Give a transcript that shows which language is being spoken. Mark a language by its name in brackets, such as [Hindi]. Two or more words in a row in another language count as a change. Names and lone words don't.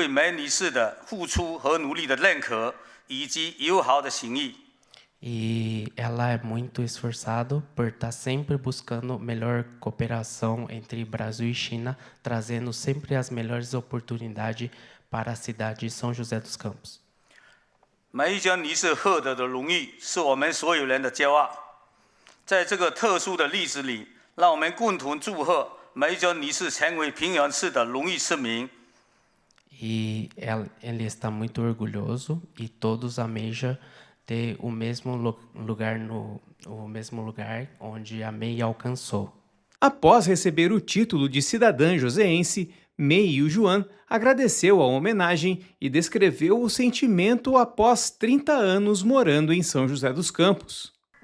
[Portuguese] E ela é muito esforçada por estar sempre buscando melhor cooperação entre Brasil e China, trazendo sempre as melhores oportunidades para a cidade de São José dos Campos. [Chinese] 梅江尼士获得的荣誉是我们所有人的骄傲。在这个特殊的历史里，让我们共同祝贺梅江尼士成为平阳市的荣誉市民。 [Portuguese] E ele está muito orgulhoso e todos almejam ter o mesmo lugar onde a Mei alcançou. Após receber o título de cidadã joseense, Mei Yujuan agradeceu a homenagem e descreveu o sentimento após 30 anos morando em São José dos Campos.